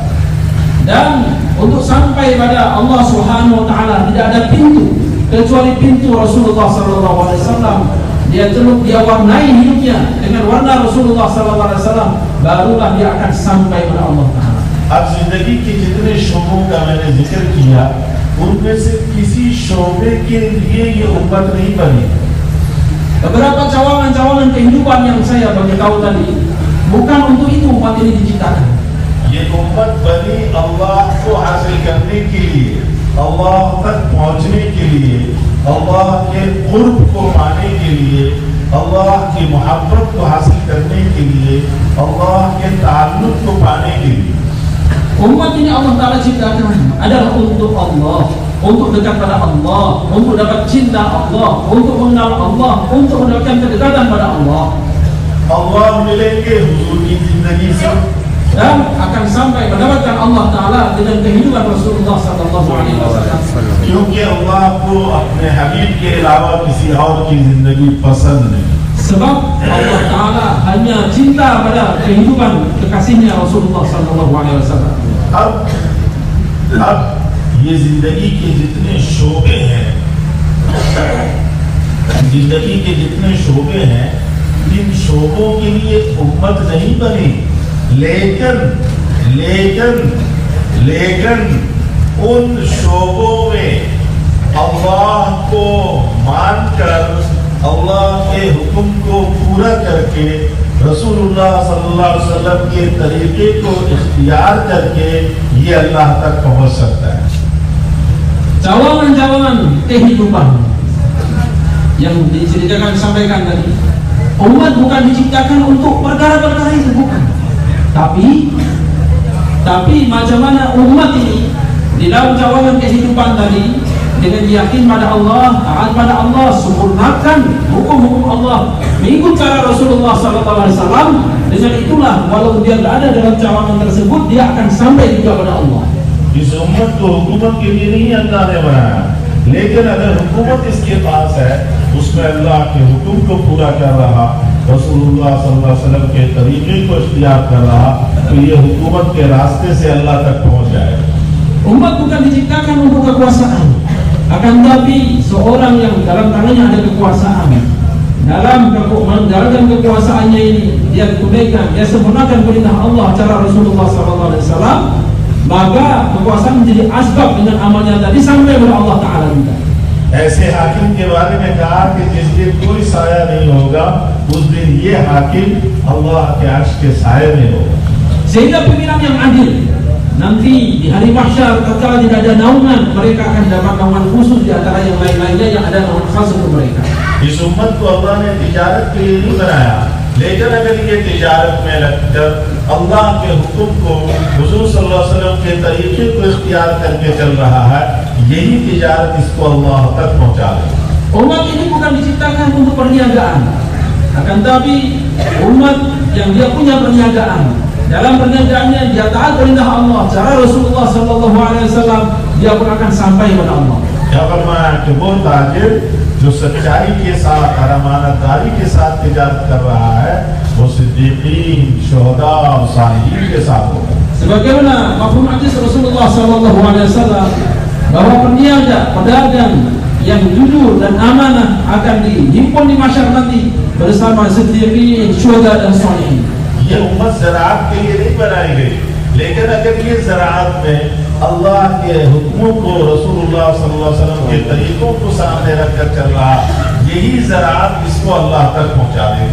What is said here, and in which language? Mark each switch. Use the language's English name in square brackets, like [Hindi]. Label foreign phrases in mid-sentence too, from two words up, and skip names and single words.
[Malay] Dan untuk sampai pada Allah [Arabic] سبحانه وتعالى [Malay] tidak ada pintu kecuali pintu [Arabic] رسول الله صلى الله عليه وسلم. [Malay] Dia warnai hidupnya dengan warna [Arabic] رسول الله صلى الله عليه وسلم, [Malay] barulah dia akan sampai pada [Arabic] الله تعالى. [Urdu] اب زندگی کے جتنے شعبوں کا میں نے ذکر کیا، ان میں سے کسی شعبے کے لیے یہ امت نہیں بنی. [Malay] Beberapa cawangan-cawangan kehidupan yang saya beritahu tadi, bukan untuk itu umat ini diciptakan. [Urdu] یہ امت بنی اللہ کو حاصل کرنے کے لیے، اللہ تک پہنچنے کے لیے، اللہ کے قرب کو پانے کے لیے، اللہ کی محبت کو حاصل کرنے کے لیے، اللہ کے تعلق کو پانے کے لیے. [Malay] Umat ini [Arabic] الله تعالى [Malay] ciptakan adalah untuk Allah, untuk dekat pada Allah, untuk dapat cinta Allah, untuk mengenal Allah, untuk mendapatkan kedekatan pada Allah. [Urdu] اللہ ملیں گے حضور کی زندگی سے, [Malay] dan akan sampai mendapatkan [Arabic] الله تعالى [Malay] dengan kehidupan [Arabic] رسول الله صلى الله عليه وسلم. [Urdu] کیونکہ اللہ کو اپنے حبیب کے علاوہ کسی اور کی زندگی پسند نہیں. [Malay] Sebab [Arabic] الله تعالى [Malay] hanya cinta pada kehidupan kekasihnya [Arabic] رسول الله صلى الله عليه وسلم. [Urdu] اب یہ زندگی کے جتنے شعبے ہیں، زندگی کے جتنے شعبے ہیں، ان شعبوں کے لیے امت نہیں بنی، لیکن ان شعبوں میں اللہ کو مان کر، اللہ کے حکم کو پورا کر کے, [Arabic] رسول الله صلى الله عليه وسلم [Urdu] کے طریقے کو اختیار کر کے یہ اللہ تک پہنچ سکتا ہے. [Malay] Cawangan-cawangan kehidupan yang diceritakan sampaikan tadi, umat bukan diciptakan untuk perkara-perkara itu, bukan. Tapi macam mana umat ini di dalam cawangan kehidupan tadi dengan yakin pada Allah, taat pada Allah, sempurnakan hukum-hukum Allah, mengikut cara Rasulullah SAW. Dengan itulah walau dia tidak ada dalam cawangan tersebut, dia akan sampai juga pada Allah. [Urdu] اس امت کو حکومت کے لیے نہیں اللہ نے بنایا، لیکن اگر حکومت اس کے پاس ہے، اس میں اللہ کے حکم کو پورا کر رہا, [Arabic] رسول الله صلى الله عليه وسلم [Urdu] کے طریقے کو اختیار کر رہا، تو یہ حکومت کے راستے سے اللہ تک پہنچ جائے گا. [Malay] Umat bukan diciptakan untuk kekuasaan, akan tapi seorang yang dalam tangannya ada kekuasaan, dalam menjalankan kekuasaannya ini dia tunaikan, dia sempurnakan perintah Allah cara Rasulullah SAW, maka kekuasaan menjadi asbab dengan amalnya tadi sampai kepada [Arabic] الله تعالى [Malay] juga. [Urdu] ایسے حاکم کے بارے میں کہا کہ جس دن کوئی سایہ نہیں ہوگا، اس دن یہ حاکم اللہ کے عرش کے سائے میں ہوگا. [Malay] Sehingga pimpinan yang adil nanti di hari mahsyar tatkala tidak ada naungan, mereka akan dapat naungan khusus di antara yang lain-lainnya yang ada naungan khas untuk mereka. [Urdu] اس امت کو اللہ نے تجارت کے لیے نہیں بنایا، لیکن اگر یہ تجارت میں لگ کر اللہ کے حکم کو، حضور [Arabic] صلى الله عليه وسلم [Urdu] کے طریقے کو اختیار کر کے چل رہا ہے، یہی تجارت اس کو اللہ تک پہنچا دے گا. [Malay] Umat ini bukan diciptakan untuk perniagaan, akan tapi umat yang dia punya perniagaan, dalam perniagaannya dia taat perintah Allah, cara [Arabic] رسول الله صلى الله عليه وسلم, [Malay] dia pun akan sampai kepada Allah. [Urdu] کیا فرمایا کہ وہ تاجر جو سچائی کے ساتھ، امانت داری کے ساتھ تجارت کر رہا ہے، وہ صدیقین، شہدا اور صالحین کے ساتھ ہوگا. [Malay] Sebagaimana mafhum hadis [Arabic] رسول الله صلى الله عليه وسلم [Malay] bahwa peniaga, pedagang yang jujur dan amanah akan dihimpun di masyarakat nanti bersama siddiqin, syuhada dan sholihin. [Urdu] یہ امت زراعت کے لیے نہیں بنائی گئی، لیکن اگر یہ زراعت میں اللہ کے حکموں کو, [Arabic] رسول الله صلى الله عليه وسلم [Urdu] کے طریقوں کو سامنے رکھ کر چل رہا، یہی زراعت اس کو اللہ تک پہنچا دے گی.